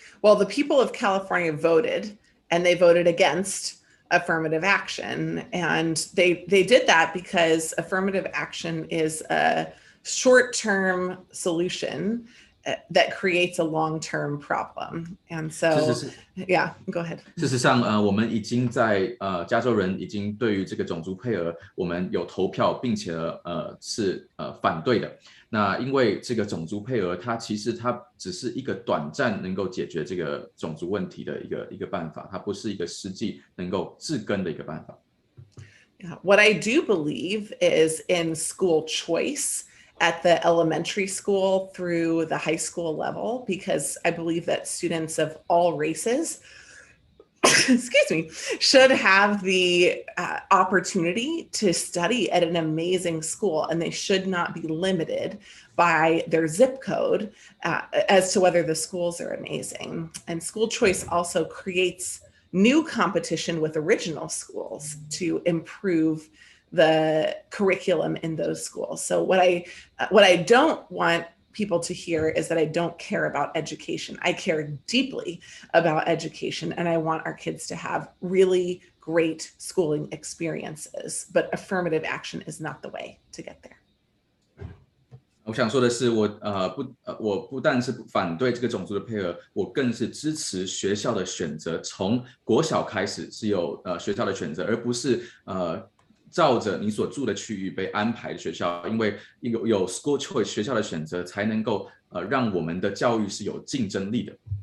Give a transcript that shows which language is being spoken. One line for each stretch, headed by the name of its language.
English: Well, the people of California voted, and they voted against affirmative action. And they did that because affirmative action is a short-term solution that creates a long-term problem. And so, yeah, go ahead.
Chinese: 事实上，我们已经在加州人已经对于这个种族配额，我们有投票，并且是反对的。那因为这个种族配额，它其实只是一个短暂能够解决这个种族问题的一个办法，它不是一个实际能够治根的一个办法。
English: Yeah. What I do believe is in school choice at the elementary school through the high school level, because I believe that students of all races excuse me, should have the opportunity to study at an amazing school, and they should not be limited by their zip code as to whether the schools are amazing. And school choice also creates new competition with original schools to improve the curriculum in those schools. So what I don't want people to hear is that I don't care about education. I care deeply about education, and I want our kids to have really great schooling experiences, but affirmative action is not the way to get there.
Chinese: 我想说的是，我不但是反对这个种族的配额，我更是支持学校的选择，从国小开始是有学校的选择，而不是照着你所住的区域被安排的学校，因为有 school choice 学校的选择，才能够让我们的教育是有竞争力的。